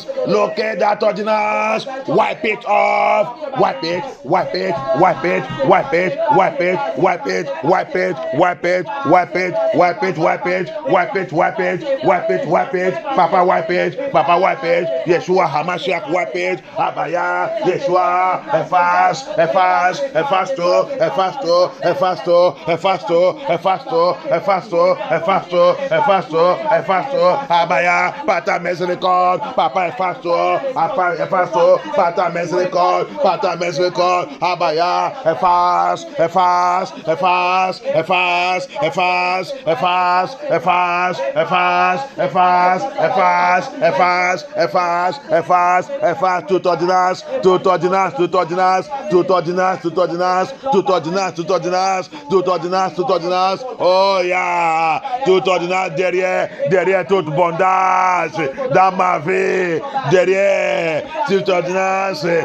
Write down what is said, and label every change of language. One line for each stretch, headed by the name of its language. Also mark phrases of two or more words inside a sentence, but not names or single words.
English: Locate that ordinance, wipe it off, wipe it, wipe it, wipe it, wipe it, wipe it, wipe it, wipe it, wipe it, wipe it, wipe it, wipe it, wipe it, wipe it, wipe it, wipe it, Papa wipe it, Papa wipe it, Yeshua Hamashiach wipe it,
French: Abaya, Yeshua, efface, efface, efface to, efface to, efface to, efface to, efface to, efface to, efface to, efface to, efface to, Abaya, Pata miséricorde, Papa efface to, efface to, Pata miséricorde, Pata miséricorde, Abaya, efface, efface, efface, efface, efface, efface, efface, efface, efface, efface, efface, efface, efface, efface, toute ordonnance, toute ordonnance, toute ordonnance, toute ordonnance, toute ordonnance, toute ordonnance, toute ordonnance, toute ordonnance, toute ordonnance,
English: oh yeah,
French: toute ordonnance derrière toute bondage dans ma vie, derrière toute ordonnance